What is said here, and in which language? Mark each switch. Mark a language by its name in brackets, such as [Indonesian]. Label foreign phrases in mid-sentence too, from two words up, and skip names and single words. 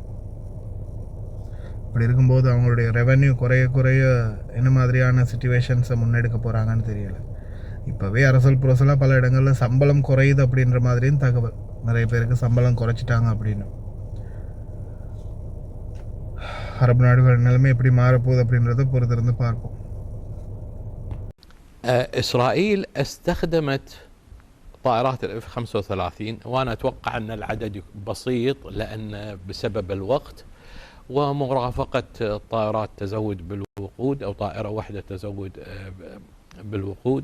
[Tamil] அப்படி இருக்கும்போது அவங்களுடைய ரெவென்யூ குறைய என்ன மாதிரியான சிச்சுவேஷன்ஸை முன்னெடுக்க போகிறாங்கன்னு தெரியலை. இப்போவே அரசல் புரசலாக பல இடங்களில் சம்பளம் குறையுது அப்படின்ற மாதிரியும் தகவல், நிறைய பேருக்கு சம்பளம் குறைச்சிட்டாங்க அப்படின்னு. அரபு நாடுகள் நிலைமை எப்படி மாறப்போகுது அப்படின்றத பொறுத்திருந்து பார்ப்போம். [Arabic] إسرائيل استخدمت طائرات الاف 35، وانا اتوقع ان العدد بسيط لان بسبب الوقت ومرافقه طائرات تزود بالوقود او طائره واحده تزود بالوقود.